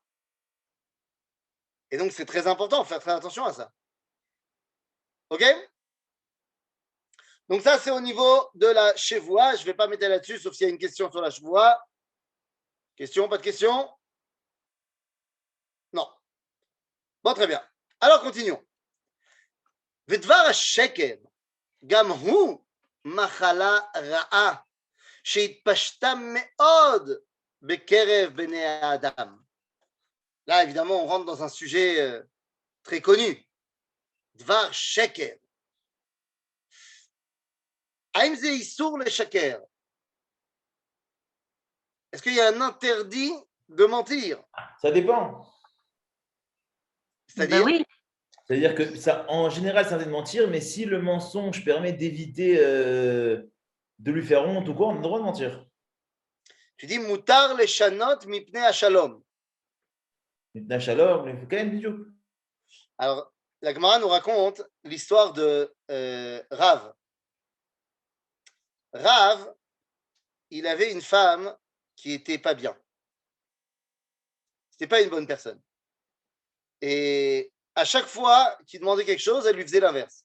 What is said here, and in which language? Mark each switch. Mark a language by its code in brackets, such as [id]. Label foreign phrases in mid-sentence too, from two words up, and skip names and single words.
[fr] Et donc, c'est très important, faire très attention à ça. OK? Donc ça, c'est au niveau de la chevoua. Je ne vais pas m'étaler là-dessus, sauf s'il y a une question sur la chevoua. Question, pas de question? Non. Bon, très bien. Alors, continuons. [he] ודבר השקר, גם הוא מחלה רעה, שהתפשטה מאוד בקרב בני האדם. [fr] Là, évidemment, on rentre dans un sujet très connu. [he] דבר שקר. האם זה איסור לשקר? [fr] Est-ce qu'il y a un interdit de mentir? Ça dépend. C'est-à-dire? Oui. C'est-à-dire que ça, en général, c'est interdit de mentir, mais si le mensonge permet d'éviter de lui faire honte ou quoi, on a le droit de mentir. Tu dis [he] מותר לשנות מפני השלום. [fr] Maintenant, Shalom, il faut quand même du tout. Alors, la Gemara nous raconte l'histoire de Rav. Rav, il avait une femme qui était pas bien. C'était pas une bonne personne. Et à chaque fois qu'il demandait quelque chose, elle lui faisait l'inverse.